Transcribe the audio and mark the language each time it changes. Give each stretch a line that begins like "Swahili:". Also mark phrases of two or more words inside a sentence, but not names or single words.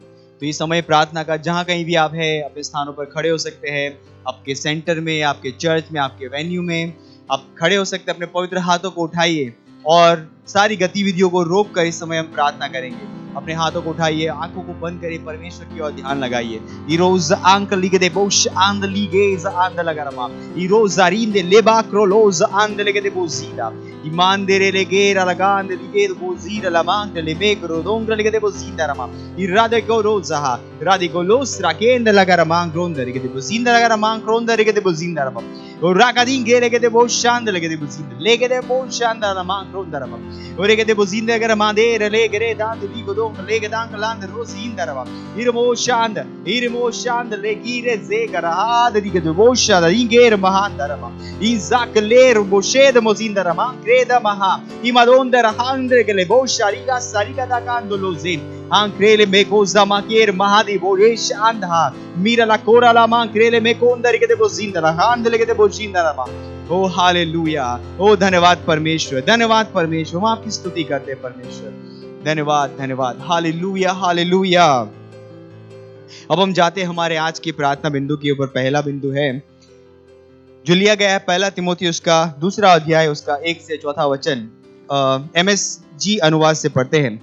Hindi: तो ये समय प्रार्थना का, जहाँ कहीं भी आप हैं अपने स्थानों पर खड़े हो सकते हैं, आपके सेंटर में, आपके चर्च में, आपके वेन्यू में आप खड़े हो सकते हैं। अपने पवित्र हाथों को उठाइए और सारी गतिविधियों को रोक कर इस समय हम प्रार्थना करेंगे। अपने हाथों को उठाइए, आंखों को बंद करिए, परमेश्वर की ओर ध्यान लगाइए। इरोज आंक लिगदे बोश आंद लिगेज आंद लगारमा इरोज अरिंदे लेबा क्रोलोज आंद लिगदे बोजीदा ईमान देरे लेगेरा लगांद लिगेद बोजीरा लमांग लेबे क्रोदोंग लिगदे बोजीदा रमा इरादे को रोजाहा रादे को लोस राकेंद लगारमांग रोंद लिगदे बोजीदा लगारमांग रोंद लिगदे बोजीदा रमा Rakadin gelegede boşandı legede buzinde legede boşandı lama krondarama oregede buzinde garamade legede dan ligodon legedan land rosindarama irmoşandı legire zegarahad ligede boşandı ingere mahandarama izakler boşede mozindarama kreda maha imadonda rahandre gele boşariga sariga da kandolozin Ankrele meko zamakir mahadi boresh andha mira la kora la mankrele meko अंदर के वो जिंदा रहा अंदर के वो जिंदा रहा ओ हालेलुया ओ धन्यवाद परमेश्वर हम आपकी स्तुति करते हैं परमेश्वर धन्यवाद हालेलुया हालेलुया। अब हम जाते हैं हमारे आज की प्रार्थना बिंदु के ऊपर। पहला बिंदु है जो लिया गया है पहला तिमोथियुस का 2 अध्याय उसका 1 से 4 वचन MSG अनुवाद से पढ़ते हैं।